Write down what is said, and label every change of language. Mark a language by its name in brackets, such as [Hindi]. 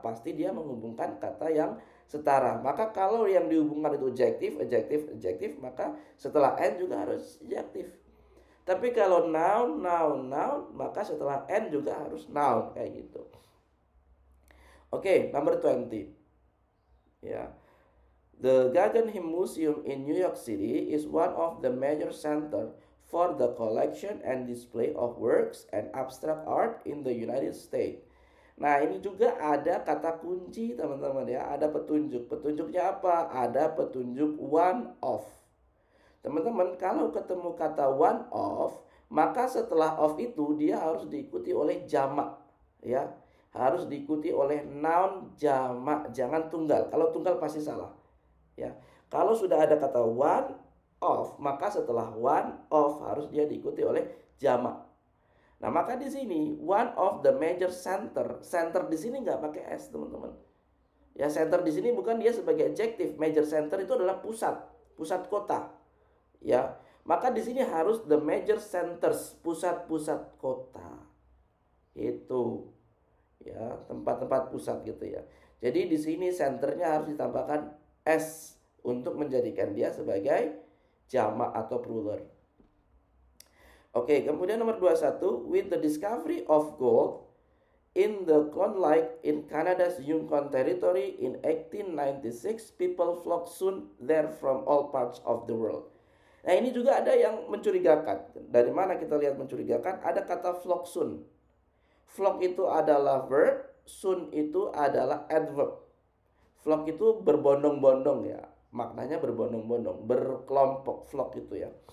[Indonesian] Pasti dia menghubungkan kata yang setara. Maka kalau yang dihubungkan itu adjektif, maka setelah n juga harus adjektif. Tapi kalau noun, maka setelah n juga harus noun, kayak gitu. [English] Oke, number 20. Ya. The Guggenheim Museum in New York City is one of the major center for the collection and display of works and abstract art in the United States. [Indonesian] Nah, ini juga ada kata kunci, teman-teman ya. Ada petunjuk. Petunjuknya apa? Ada petunjuk one of. Teman-teman, kalau ketemu kata one of, maka setelah of itu dia harus diikuti oleh jamak, ya. Harus diikuti oleh noun jamak, jangan tunggal. Kalau tunggal pasti salah, ya. Kalau sudah ada kata one of, maka setelah one of harus dia diikuti oleh jamak. Nah, maka di sini one of the major center. Center di sini nggak pakai s, teman-teman. Ya, center di sini bukan dia sebagai adjective. Major center itu adalah pusat kota. Ya, maka di sini harus the major centers, pusat-pusat kota. Itu ya, tempat-tempat pusat gitu ya. Jadi di sini centernya harus ditambahkan s untuk menjadikan dia sebagai jamak atau plural. Oke, kemudian nomor 21, [English] with the discovery of gold in the Klondike in Canada's Yukon Territory in 1896, people flocked soon there from all parts of the world. [Indonesian] Nah, ini juga ada yang mencurigakan. Dari mana kita lihat mencurigakan? Ada kata flock soon. Flock itu adalah verb, soon itu adalah adverb. Flock itu berbondong-bondong ya. Maknanya berbondong-bondong, berkelompok, flock itu ya.